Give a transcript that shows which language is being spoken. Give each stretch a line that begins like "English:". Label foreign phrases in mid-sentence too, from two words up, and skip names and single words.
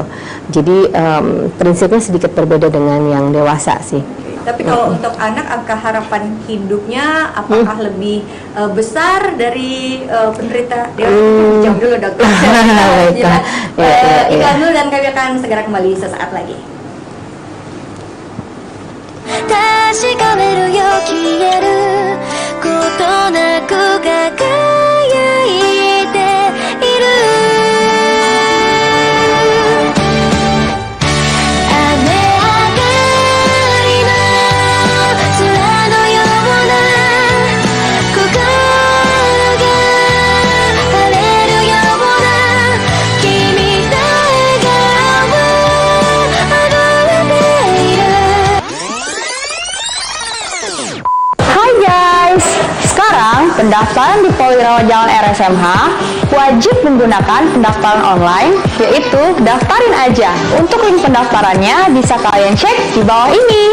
Indonesian: Jadi prinsipnya sedikit berbeda dengan yang dewasa sih. Tapi kalau untuk anak, angka harapan hidupnya apakah lebih besar dari penderita dewasa? Jawab dulu dokter. Iklan dulu dan kami akan segera kembali sesaat lagi.
Japanese: 確かめるよ消えることなく輝いている雨上がりの空のような心が晴れるような君の笑顔あふれている
Indonesian: Hai guys, sekarang pendaftaran di Polirawat Jalan RSMH wajib menggunakan pendaftaran online, yaitu daftarin aja. Untuk link pendaftarannya bisa kalian cek di bawah ini.